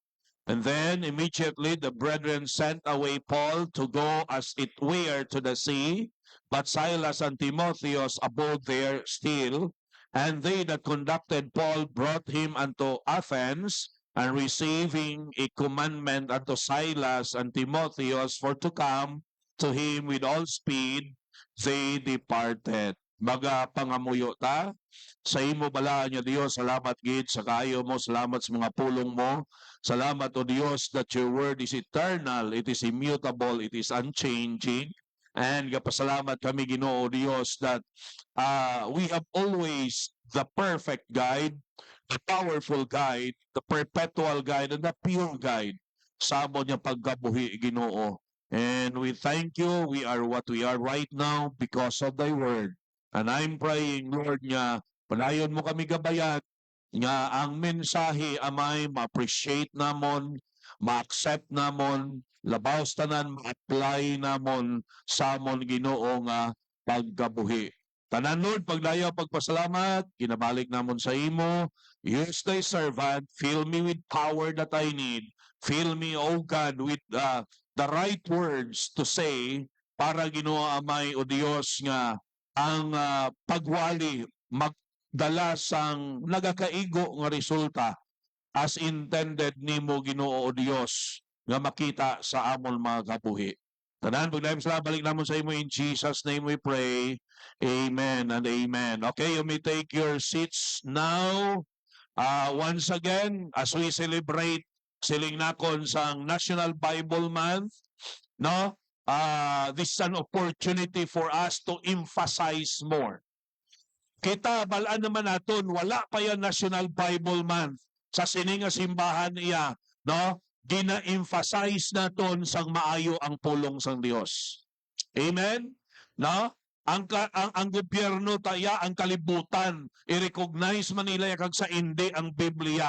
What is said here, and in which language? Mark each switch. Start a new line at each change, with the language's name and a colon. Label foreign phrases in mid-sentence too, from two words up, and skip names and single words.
English: And then immediately the brethren sent away Paul to go as it were to the sea, but Silas and Timotheus abode there still. And they that conducted Paul brought him unto Athens, and receiving a commandment unto Silas and Timotheus for to come to him with all speed, they departed.
Hiligaynon: Baga pangamuyo ta, sa imo balaan niya Dios, salamat gid sa kaayo mo, salamat sa mga pulong mo. Salamat o Dios
English: that your word is eternal, it is immutable, it is unchanging. And
Hiligaynon: kapasalamat kami Ginoo Dios
English: that we have always the perfect guide, the powerful guide, the perpetual guide, and the pure guide
Hiligaynon: sa amo niya pagkabuhi Ginoo.
English: And we thank you, we are what we are right now because of thy word. And I'm praying, Lord,
Hiligaynon: nga panayon mo kami gabayat, nga ang mensahe amay ma-appreciate namon, ma-accept namon, labaw tanan ma-apply namon sa amon Ginoo nga pagkabuhi. Tanan Lord, pagdayaw pagpasalamat, kinabalik namon sa imo.
English: Use thy servant, fill me with power that I need. Fill me, O God, with the right words to say
Hiligaynon: para Ginoo amay o Dios nga ang pagwali magdala sang nagakaigo nga resulta
English: as intended
Hiligaynon: nimo Ginoo o Dios nga makita sa amon mga kabuhi. Tanan pagdayem sala balik namon sa imo
English: in Jesus name we pray. Amen and amen. Okay, you may take your seats now. Once again, as we celebrate
Hiligaynon: siling nakon sang
English: National Bible Month, no? This is an opportunity for us to emphasize more.
Hiligaynon: Kita balaan naman naton wala pa yan National Bible Month sa sininga simbahan iya, no? Gina-emphasize naton sang maayo ang pulong sang Dios. Amen. No? Ang gobyerno taya ang kalibutan i-recognize man nila kag sa hindi ang Biblia.